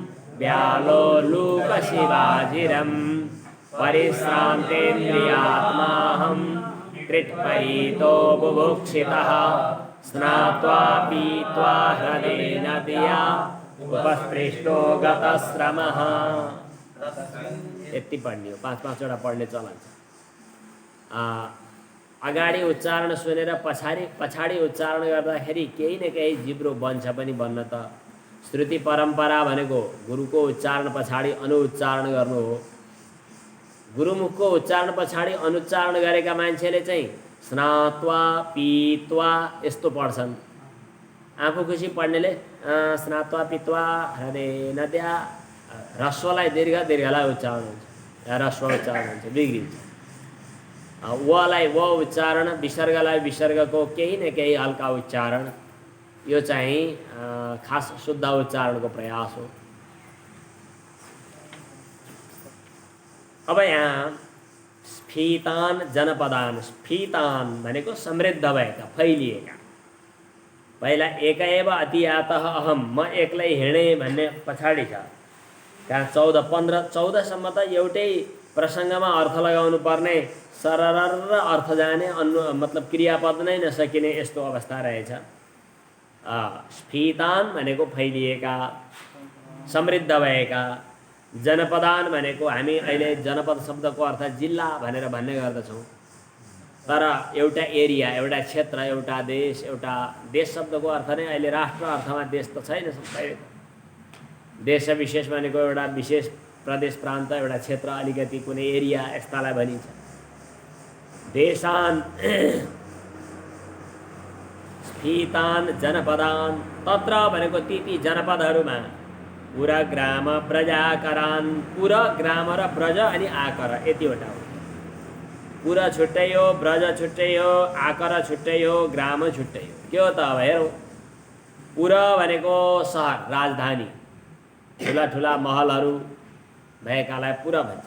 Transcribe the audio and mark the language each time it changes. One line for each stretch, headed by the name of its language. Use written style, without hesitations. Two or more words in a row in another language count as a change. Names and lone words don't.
Sanskrit: व्यालोलूकशिवाजिरम् परिश्रान्तेन्द्रियात्माहं कृत्परीतो बुभुक्षितः स्नात्वा पीत्वा ह्रदेन दिया उपस्पृष्टो गतश्रमः।
Nepali: यति पढ्ने हो, 5-5 पढ्ने चलन छ। अगाडि उच्चारण सुनेर पछाडि उच्चारण गर्दाखेरि केही न केही जिब्रो बन्छ पनि बन्न त। श्रुति परम्परा भनेको गुरुको उच्चारण पछाडि अनुउच्चारण गर्नु हो। गुरुमुखको उच्चारण पछाडि अनुच्चारण गरेका मान्छेले चाहिँ
Sanskrit: स्नात्वा पीत्वा
Nepali: यस्तो पढ्छन्। आफू खुसी पढ्नेले
Sanskrit: स्नात्वा पीत्वा हृदय नद्या
Nepali: ह्रस्वलाई दीर्घ दीर्घलाई उच्चारण हुन्छ, ह्रस्व उच्चारण हुन्छ, बिग्रिन्छ। वलाई व उच्चारण, विसर्गलाई विसर्गको केही न केही हल्का उच्चारण, यो चाहिँ खास शुद्ध उच्चारणको प्रयास हो। अब यहाँ
Sanskrit: स्फीतान जनपदान,
Nepali: स्फीतान भनेको समृद्ध भएका, फैलिएका।
Sanskrit: पहिला एक एव अतियातः अहम,
Nepali: म एक्लै हिँडेँ भन्ने पछाडि छ। त्यहाँ 14-15-14सम्म त एउटै प्रसङ्गमा अर्थ लगाउनु पर्ने, सरर अर्थ जाने, मतलब क्रियापद नै नसकिने यस्तो अवस्था रहेछ। स्फीतान भनेको फैलिएका, समृद्ध भएका। जनपदान भनेको हामी अहिले जनपद शब्दको अर्थ जिल्ला भनेर भन्ने गर्दछौँ, तर एउटा एरिया, एउटा क्षेत्र, एउटा देश शब्दको अर्थ नै अहिले राष्ट्र अर्थमा देश त छैन। देश विशेष भनेको एउटा विशेष प्रदेश प्रान्त, एउटा क्षेत्र, अलिकति कुनै एरिया यस्तालाई भनिन्छ।
Sanskrit: देशान स्फीतान जनपदान,
Nepali: तत्र भनेको ती जनपदहरूमा
Sanskrit: पुरा ग्राम प्रजाकरान,
Nepali: पुरा ग्राम र ब्रज अनि आकर यतिवटा हो। पुरा छुट्टै हो, ब्रज छुट्टै हो, आकर छुट्टै हो, ग्राम छुट्टै हो। के हो त अब हेरौँ। पुरा भनेको सहर, राजधानी, ठुला ठुला महलहरू भएकालाई पुरा भन्छ।